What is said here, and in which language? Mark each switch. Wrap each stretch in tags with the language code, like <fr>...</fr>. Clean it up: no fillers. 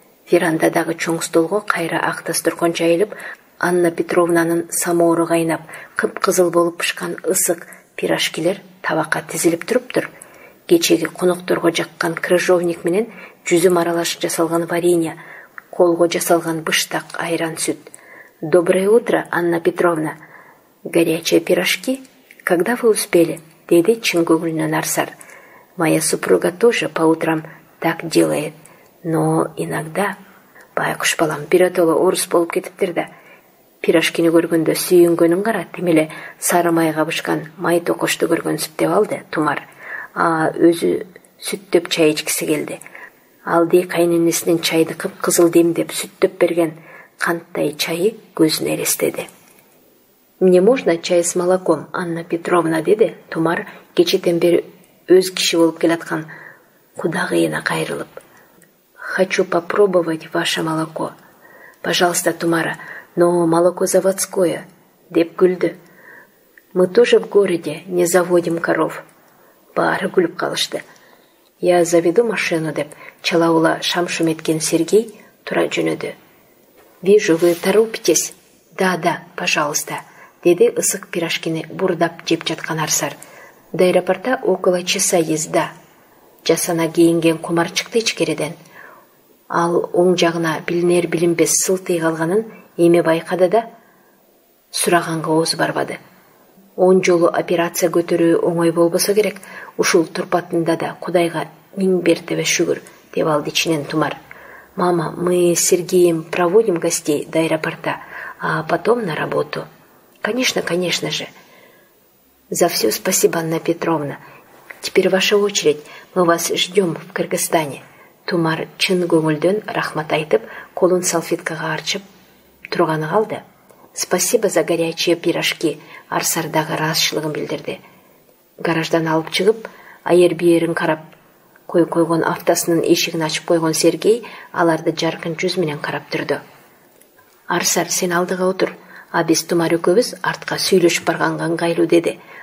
<ky>Верандадагы чоң столго кайра ак дасторкон жайылып, Анна Петровнанын самоору кайнап, кып-кызыл болуп пышкан ысык пирожкилер табакка тизилип туруптур. Кечеги конокторго жаккан крыжовник менен жүзүм аралаш жасалган варенье, колго жасалган быштак, айран, сүт.</ky> <ru>Доброе утро, Анна Петровна. Горячие пирожки? Когда вы успели?</ru> <ky>Деди чын көңүлүнөн Арсар.</ky> <ru>Моя супруга тоже по утрам так делает. Но иногда,</ru> <ky>байкуш балам, биротоло орус болуп кетиптир да. Пирожкини көргөндө сүйүнгөнүн кара, тимеле сары майга бышкан май токошту көргөнсүп деп алды Тумар. Өзү сүттөп чай ичкиси келди. Алды кайненесинин чайды кып-кызыл демдеп сүттөп берген канттай чайы көзүнө элестеди.</ky> <ru>Мне можно чай с молоком,</ru> <ky>Анна Петровна, деди Тумар кечеден бери өз киши болуп келаткан кудагыйына кайрылып.</ky> <ru>Хочу попробовать ваше молоко. Пожалуйста, Тумара, но молоко заводское,</ru> <ky>деп күлдү.</ky> <ru>Мы тоже в городе не заводим коров.</ru> <ky>Баары күлүп калышты.</ky> <ru>Я заведу машину,</ru> <ky>деп чалаула шам-шум эткен Сергей тура жөнөдү.</ky> <ru>Вижу, вы торопитесь. Да, пожалуйста,</ru> <ky>деди ысык пирожкини бурдап жеп жаткан Арсар.</ky> <ru>До аэропорта около часа езда.</ru> <ky>Жасана кийинген Кумар чыкты ичкериден. Ал оң жагына билинер билинбес сылтый калганын эми байкады да сураганга оозу барбады. 10 жолу операция көтөрүү оңой болбосо керек, ушул турпатында да Кудайга миң мертебе шүгүр, деп алды ичинен Тумар.</ky> <ru>Мама, мы с Сергеем проводим гостей до аэропорта, а потом на работу. Конечно же. За все спасибо, Анна Петровна. Теперь ваша очередь, мы вас ждем в Кыргызстане.</ru> <ky>Тумар чын көңүлдөн рахмат айтып, колун салфеткага арчып турганы калды.</ky> <ru>Спасибо за горячие пирожки.</ru> <ky>Арсар дагы ыраазычылыгын билдирди. Гараждан алып чыгып, айыр биерин карап койгон автосунун эшигин ачып койгон Сергей аларды жаркын жүз менен карап турду. Арсар, сен алдыга отур, а биз Тумар экөөбүз артка сүйлөшүп барганга ыңгайлуу деди.</ky>